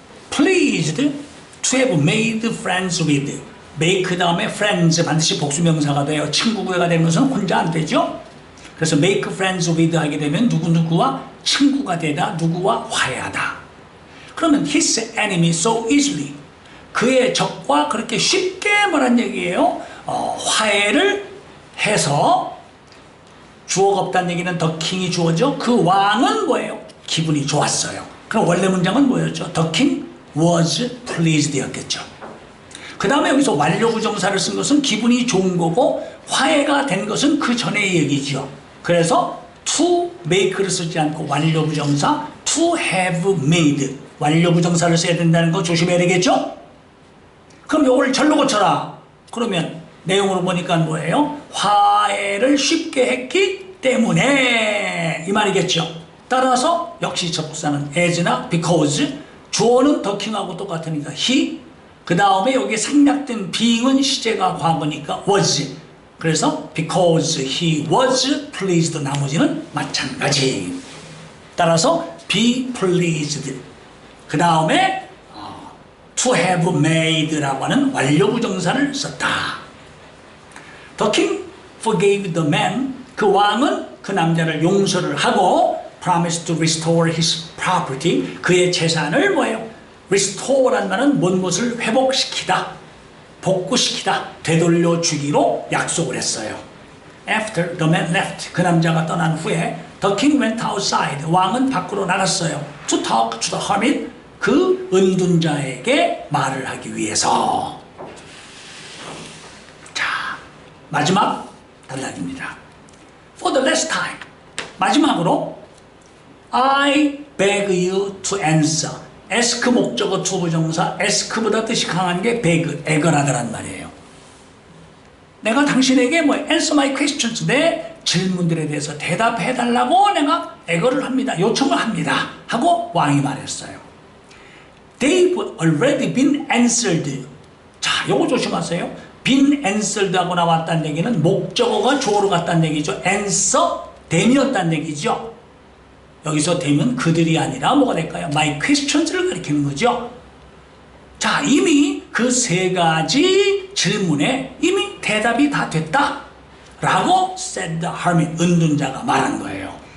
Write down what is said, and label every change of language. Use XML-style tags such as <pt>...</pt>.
<en>Pleased to have made friends with.</en> <ko>make 다음에 friends 반드시 복수명사가 돼요. 친구 구애가 되는 것은 혼자 안 되죠? 그래서 make friends with 하게 되면 누구누구와 친구가 되다, 누구와 화해하다. 그러면</ko> <en>his enemy so easily.</en> <ko>그의 적과 그렇게 쉽게 뭐란 얘기예요? 화해를 해서 주어가 없다는 얘기는 더 킹이 주어죠. 그 왕은 뭐예요? 기분이 좋았어요. 그럼 원래 문장은 뭐였죠?</ko> <en>The king was pleased</en> <ko>였겠죠. 그 다음에 여기서 완료부정사를 쓴 것은 기분이 좋은 거고 화해가 된 것은 그 전의 얘기죠. 그래서 to make를 쓰지 않고 완료부정사 to have made 완료부정사를 써야 된다는 거 조심해야 되겠죠. 그럼 이걸 절로 고쳐라. 그러면 내용으로 보니까 뭐예요? 화해를 쉽게 했기 때문에 이 말이겠죠. 따라서 역시 접속사는 as나 because, 주어는 the king하고 똑같으니까 he, 그 다음에 여기 생략된 being은 시제가 과거니까 was, 그래서</ko> <en>because he was pleased</en> <ko>나머지는 마찬가지. 따라서</ko> <en>be pleased.</en> <ko>그 다음에 to have made라고 하는 완료부정사를 썼다.</ko> <en>The king forgave the man.</en> <ko>그 왕은 그 남자를 용서를 하고</ko> <en>promised to restore his property.</en> <ko>그의 재산을 뭐예요? restore란 말은 무엇을 회복시키다, 복구시키다, 되돌려 주기로 약속을 했어요.</ko> <en>After the man left.</en> <ko>그 남자가 떠난 후에</ko> <en>the king went outside.</en> <ko>왕은 밖으로 나갔어요.</ko> <en>To talk to the hermit.</en> <ko>그 은둔자에게 말을 하기 위해서. 자, 마지막 단락입니다.</ko> <en>For the last time.</en> <ko>마지막으로</ko> <en>I beg you to answer.</en> <ko>ask 목적어 투부정사, ask보다 뜻이 강한 게 beg, 애걸하다란 말이에요. 내가 당신에게</ko> <en>answer my questions,</en> <ko>내 질문들에 대해서 대답해달라고 내가 애걸을 합니다. 요청을 합니다. 하고 왕이 말했어요.</ko> <en>They've already been answered.</en> <ko>자, 요거 조심하세요. been answered 하고 나왔다는 얘기는 목적어가 주어로 갔다는 얘기죠. answer, them이었다는 얘기죠. 여기서 them은 그들이 아니라 뭐가 될까요? my questions를 가리키는 거죠. 자, 이미 그 세 가지 질문에 이미 대답이 다 됐다 라고</ko> <en>said the hermit,</en> <ko>은둔자가 말한 거예요.</ko>